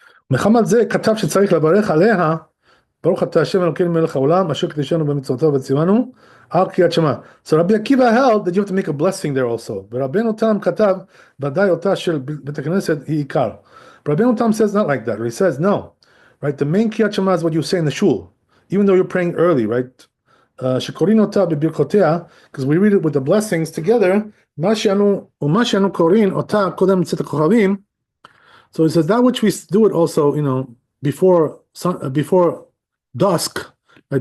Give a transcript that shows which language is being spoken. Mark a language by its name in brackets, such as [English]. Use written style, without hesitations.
[Hebrew] מחמת זה כתב שצריך לברך עליה, ברוך אתה השם אלוקינו מלך העולם, אשר קדישנו במצוותיו וציוונו, על קריאת שמע. [English] So Rabbi Akiva held that you have to make a blessing there also. [Hebrew] ורבנו תם כתב, ודאי אותה של בית הכנסת היא עיקר. [English] Rabbeinu Tam says not like that. He says no, right? The main Kriyat Shema is what you say in the shul, even though you're praying early, right? [Hebrew] Shekorin ota b'birkotea, [English] because we read it with the blessings together. [Hebrew] Ma she'anu korin ota kodem tzet kochavim. [English] So he says that which we do it also, before before dusk, right?